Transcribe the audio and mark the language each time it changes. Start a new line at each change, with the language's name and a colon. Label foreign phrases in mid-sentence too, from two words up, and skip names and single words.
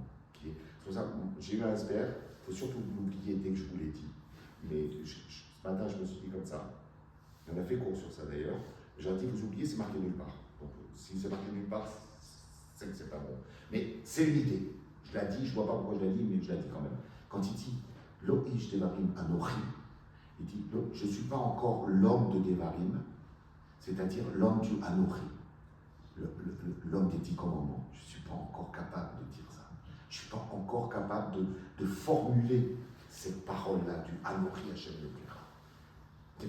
French: C'est pour ça que j'ai eu un iceberg, il faut surtout l'oublier dès que je vous l'ai dit. Mais ce matin, je me suis dit comme ça. On a fait cours sur ça d'ailleurs. J'ai dit, vous oubliez, c'est marqué nulle part. Donc, si c'est marqué nulle part, c'est que c'est pas bon. Mais c'est une idée. Je l'ai dit, je ne vois pas pourquoi je l'ai dit, mais je l'ai dit quand même. Quand il dit,
Hebrew: לא איש דברים אנכי,
French: il dit, je ne suis pas encore l'homme de Devarim, c'est-à-dire l'homme du Anochi, l'homme des 10 commandements. Je ne suis pas encore capable de dire ça. Je ne suis pas encore capable de formuler cette parole-là du
Hebrew: אנכי השם אלהיך.